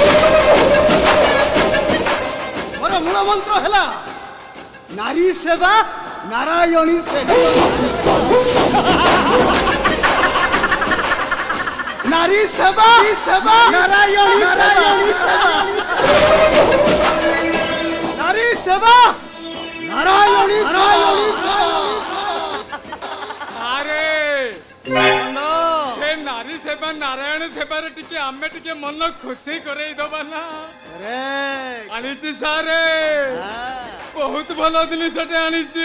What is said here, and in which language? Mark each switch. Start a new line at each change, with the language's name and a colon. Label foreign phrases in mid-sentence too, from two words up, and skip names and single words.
Odia: ମୋର ମୂଳ ମନ୍ତ୍ର ହେଲା ନାରୀ ସେବା ନାରାୟଣୀ ସେବା। ନାରୀ ସେବା ନାରାୟଣୀ ସେବା। ସେବା ନାରାୟଣୀ ସେବା। ଆରେ ସେ ନାରୀ ସେବା ନାରାୟଣ ସେବାରେ ଟିକେ ଆମେ ଟିକେ ମନ ଖୁସି କରେଇ ଦବା ନା। ଆଣିଛି ସାରେ ବହୁତ ଭଲ ଜିନିଷଟେ ଆଣିଛି।